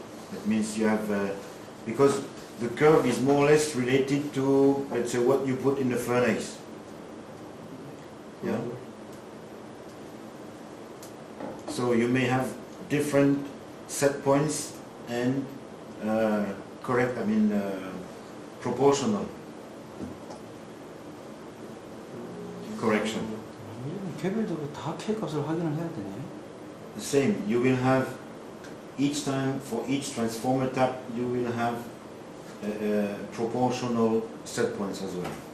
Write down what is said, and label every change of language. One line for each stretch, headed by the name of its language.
English: That means you have, because the curve is more or less related to, let's say, what you put in the furnace. Yeah. So you may have different set points and proportional correction.
Korean: 개별적으로 다 K 값을 확인을 해야 되네.
English: The same, you will have each time for each transformer tap you will have proportional set points as well.